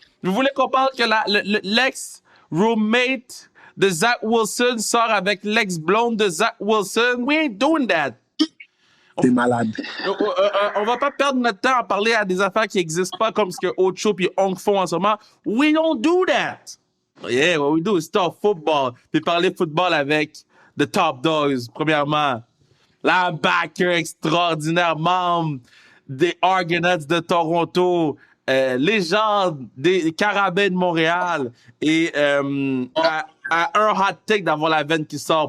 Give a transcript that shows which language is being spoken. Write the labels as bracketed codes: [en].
[fr] Vous voulez qu'on parle que l'ex-roommate de Zach Wilson sort avec l'ex-blonde de Zach Wilson? [en] We ain't doing that. [fr] T'es malade. On va pas perdre notre temps à parler à des affaires qui n'existent pas comme ce que Ocho et Hong font en ce moment. [en] We don't do that. Yeah, what we do is talk football. [fr] Puis parler football avec [en] the top dogs, [fr] premièrement. Linebacker extraordinaire, membre des Argonauts de Toronto, légende des Carabins de Montréal et à un hot take d'avoir la veine qui sort.